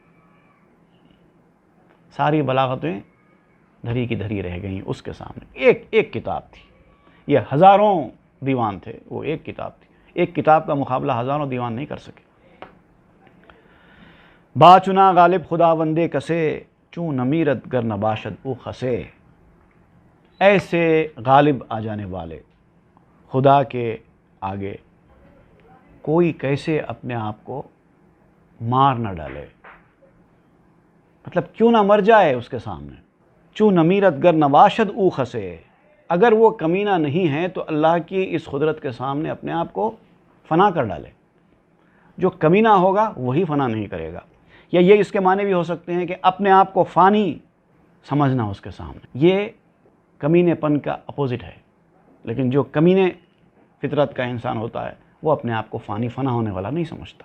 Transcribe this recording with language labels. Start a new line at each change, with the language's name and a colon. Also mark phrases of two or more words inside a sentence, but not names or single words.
Urdu: ساری بلاغتیں دھری کی دھری رہ گئیں اس کے سامنے۔ ایک کتاب تھی، یہ ہزاروں دیوان تھے، وہ ایک کتاب تھی، ایک کتاب کا مقابلہ ہزاروں دیوان نہیں کر سکے۔
Persian: باچنا غالب خدا وندے کسے، چوں نمیرت گر نباشد او خسے،
Urdu: ایسے غالب آ جانے والے خدا کے آگے کوئی کیسے اپنے آپ کو مار نہ ڈالے، مطلب کیوں نہ مر جائے اس کے سامنے۔
Persian: چوں نمیرت گر نباشد او خسے،
Urdu: اگر وہ کمینہ نہیں ہے تو اللہ کی اس قدرت کے سامنے اپنے آپ کو فنا کر ڈالے۔ جو کمینہ ہوگا وہی فنا نہیں کرے گا، یا یہ اس کے معنی بھی ہو سکتے ہیں کہ اپنے آپ کو فانی سمجھنا اس کے سامنے۔ یہ کمینے پن کا اپوزٹ ہے، لیکن جو کمینے فطرت کا انسان ہوتا ہے وہ اپنے آپ کو فانی فنا ہونے والا نہیں سمجھتا۔